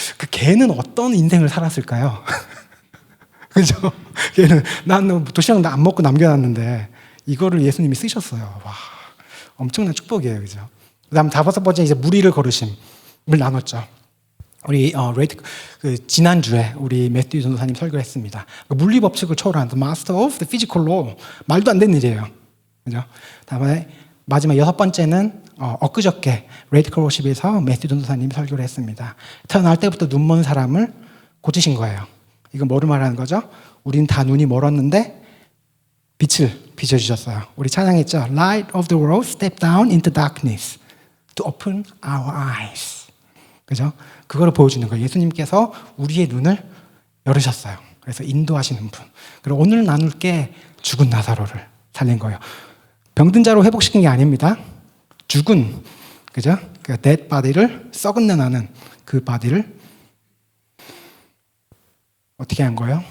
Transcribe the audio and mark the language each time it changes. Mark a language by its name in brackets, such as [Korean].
[Korean] 그 걔는 어떤 인생을 살았을까요? 그죠? 걔는 난 도시락 안 먹고 남겨놨는데 이거를 예수님이 쓰셨어요. 와, 엄청난 축복이에요. 그죠? 그 다음 5번째 이제 무리를 거르심을 나눴죠. 우리 지난주에 우리 매튜 전도사님 설교를 했습니다. 물리 법칙을 초월한 [English] The Master of the Physical Law. [Korean] 말도 안 되는 일이에요. 그죠? 다음에 마지막 6번째는 엊그저께 레디컬 워십에서 매튜 전도사님이 설교를 했습니다. 태어날 때부터 눈먼 사람을 고치신 거예요. 이건 뭐를 말하는 거죠? 우린 다 눈이 멀었는데 빛을 비춰주셨어요. 우리 찬양했죠? [English] Light of the world step down into darkness to open our eyes. [Korean] 그죠? 그걸 보여주는 거예요. 예수님께서 우리의 눈을 열으셨어요. 그래서 인도하시는 분. 그리고 오늘 나눌 게 죽은 나사로를 살린 거예요. 병든 자로 회복시킨 게 아닙니다. 죽은, 그죠? 그 dead body를, 썩은 내 나는 그 body를 어떻게 한 거예요?